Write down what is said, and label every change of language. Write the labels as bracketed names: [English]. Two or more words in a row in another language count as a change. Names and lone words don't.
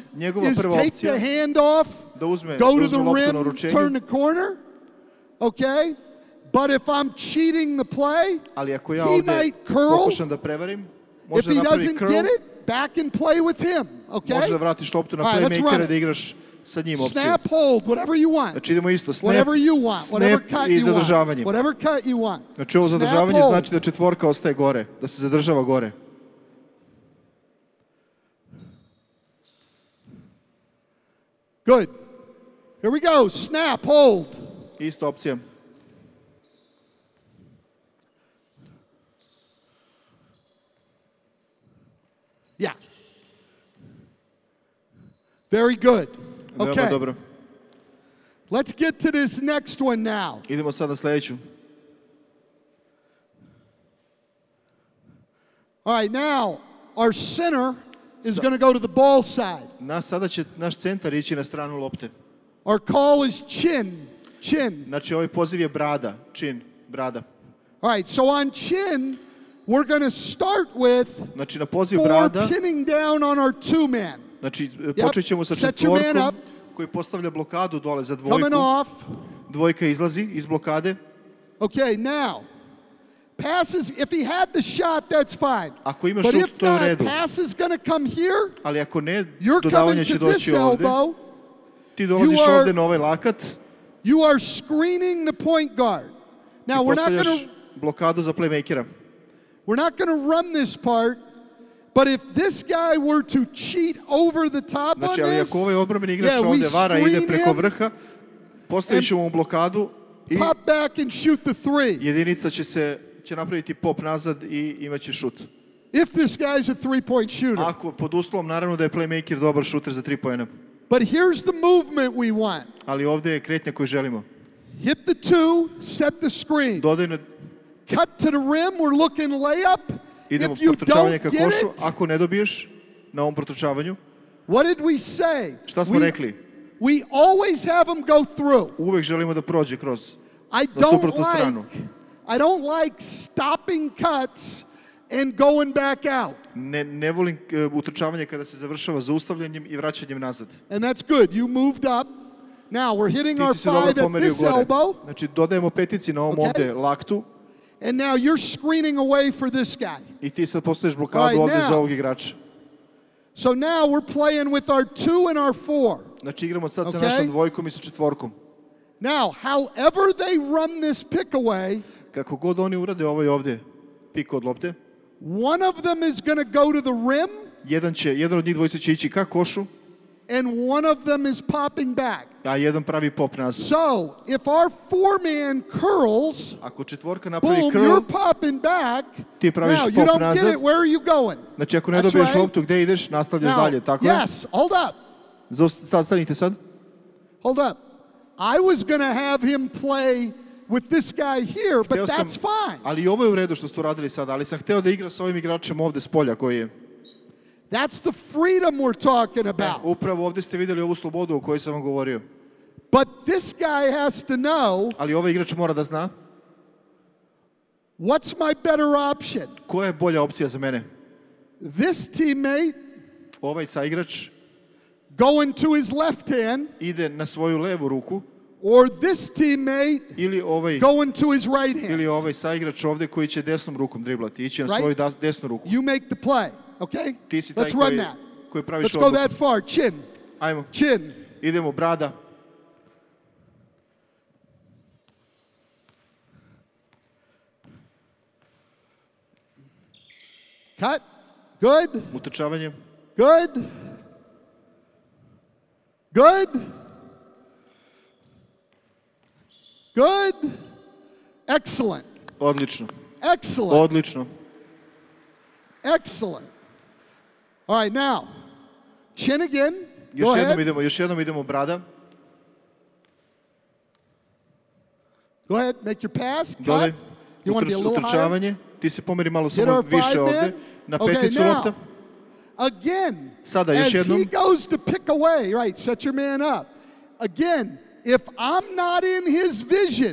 [Serbian] Njegova [English] is [Serbian] prva [English] take [Serbian] opcija [English] the hand off, [Serbian] da uzme [English] go to [Serbian] loptu [English] the [Serbian] na [English] rim, [Serbian] uručenju. [English] turn the corner. Okay? But if I'm cheating the play, [Serbian] Ali ako ja [English] he [Serbian] ovdje [English] might curl. [Serbian] pokušam da prevarim, [English] If [Serbian] može [English] he [Serbian] da napravi [English] doesn't curl, get it, back and play with him. Okay? [Serbian] može da vratiš loptu na [English] All right, let's run [Serbian] playmakera [English] it. [Serbian] da igraš sa njim opciju. [English] Snap, hold, whatever you want. [Serbian] Znači idemo isto, snap, [English] Whatever you want, whatever [Serbian] snap cut i [English] you want. [Serbian] zadržavanje. [English] Whatever cut you want. [Serbian] Znači ovo [English] Snap, [Serbian] zadržavanje [English] hold. [Serbian] znači da četvorka ostaje gore, da se zadržava gore. [English] Good. Here we go. Snap, hold. [Serbian] Ista opcija. [English] Yeah. Very good. [Serbian] Veoma [English] Okay. [Serbian] dobro. [English] Let's get to this next one now. [Serbian] Idemo sad na sljedeću. [English] All right, now our center is going to go to the ball side. [Serbian] Sada će naš centar ići na stranu lopte. [English] Our call is chin. Chin. [Serbian] Znači ovaj poziv je brada, čin, brada. [English] All right, so on chin, we're going to start with [Serbian] Znači na poziv [English] four [Serbian] brada, [English] pinning down on our two-man. [Serbian] znači počet ćemo sa [English] Set your man [Serbian] četvorkom [English] up. [Serbian] koji postavlja blokadu dole za [English] Coming [Serbian] dvojku. [English] off. [Serbian] Dvojka izlazi iz blokade. [English] Okay, now, passes, if he had the shot, that's fine. [Serbian] Ako ima [English] But [Serbian] šut, [English] if [Serbian] to je u [English] not, [Serbian] redu. [English] pass is going to come here. [Serbian] Ali ako ne, [English] You're [Serbian] dodavanje [English] coming [Serbian] će [English] to this [Serbian] doći ovdje. [English] elbow. [Serbian] Ti dolaziš [English] You are- [Serbian] ovdje na ovaj lakat [English] You are screening the point guard. [Serbian] i [English] Now, [Serbian] postavljaš blokadu za playmakera. [English] we're not going to run this part, but if this guy were to cheat over the top on [Serbian] Znači, ali [English] this, [Serbian] ako ovaj odbrambeni igrač [English] yeah, we [Serbian] ovdje vara, ide [English] screen [Serbian] preko [English] him, [Serbian] vrha, postavit ćemo mu blokadu i [English] pop back and shoot the three. [Serbian] jedinica će napraviti pop nazad i imaće šut. [English] If this guy's a three-point shooter. [Serbian] Ako, pod uslovom, naravno da je playmaker dobar šuter za 3 poena. [English] But here's the movement we want. [Serbian] Ali ovdje je kretnja koju želimo. [English] Hit the two, set the screen. [Serbian] Dodaj na, [English] Cut to the rim, we're looking layup. [Serbian] idemo [English] If you [Serbian] protrčavanje [English] don't [Serbian] ka [English] get [Serbian] košu. [English] it, [Serbian] Ako ne dobiješ na ovom protrčavanju, [English] what did we say? [Serbian] šta smo rekli? [English] We always have them go through. [Serbian] Uvek želimo da prođe kroz [English] I [Serbian] na suprotnu stranu. [English] don't like stopping cuts and going back out. [Serbian] Ne volim utrčavanje kada se završava zaustavljanjem i vraćanjem nazad. [English] And that's good. You moved up. Now we're hitting our [Serbian] Ti si se dobro [English] five at [Serbian] pomerio [English] this [Serbian] gore. [English] elbow. [Serbian] Znači dodajemo petici na ovom [English] Okay. [Serbian] ovdje laktu [English] And now you're screening away for this guy. [Serbian] i ti sad postaviš blokadu [English] All right, [Serbian] ovdje [English] now. [Serbian] za ovog igrača. [English] So now we're playing with our two and our four. [Serbian] Znači igramo sad sa [English] Okay. [Serbian] našom dvojkom i sa četvorkom. [English] Now, however they run this pick away, [Serbian] Kako god oni urade ovaj ovdje pik od lopte, [English] one of them is going to go to the rim [Serbian] jedan od njih dvojice će ići ka košu, [English] and one of them is popping back. [Serbian] a jedan pravi pop nazad. [English] So, if our four-man curls, [Serbian] Ako četvorka napravi [English] boom, [Serbian] curl, [English] you're popping back. [Serbian] ti praviš [English] Now, you [Serbian] pop [English] don't get [Serbian] nazad. [English] it, where are you going? [Serbian] Znači ako ne [English] That's [Serbian] dobiješ [English] right. [Serbian] loptu, gdje ideš, nastavljaš [English] Now, [Serbian] dalje, tako je? [English] yes, hold up. [Serbian] Stanite sad. [English] Hold up. I was going to have him play with this guy here, but [Serbian] Hteo sam- [English] that's fine. [Serbian] Ali i ovo je u redu što ste uradili sad, ali sam hteo da igra sa ovim igračem ovdje s polja koji je. [English] That's the freedom we're talking about. [Serbian] Upravo ovdje ste vidjeli ovu slobodu o kojoj sam vam govorio. [English] But this guy has to know, [Serbian] Ali ovaj igrač mora da zna [English] what's my better option? [Serbian] koja je bolja opcija za mene. [English] This teammate [Serbian] Ovaj saigrač [English] going to his left hand, [Serbian] ide na svoju levu ruku, [English] or this teammate [Serbian] ili ovaj [English] going to his right hand. [Serbian] Ili ovaj saigrač ovde koji će desnom rukom driblati, ići na svoju desnu ruku. [English] You make the play, okay? [Serbian] Ti si taj koji praviš odluku. [English] Let's go that far. Chin. [Serbian] Ajmo. [English] Chin. [Serbian] Idemo, brada. [English] Cut. Good. [Serbian] Utrčavanje. [English] Good. Good. Good. Excellent. [Serbian] Odlično. [English] Excellent. [Serbian] Odlično. [English] Excellent. All right, now. Chin again. [Serbian] Još jednom idemo brada. [English] Go ahead, make your pass. [Serbian] Dole. [English] You want to be a little higher? [Serbian] Ti se pomeri malo samo više ovde. Na peticu lopta. [English] Again, [Serbian] sada još jednom. [English] As he goes to pick away, right, set your man up. Again, if I'm not in his vision,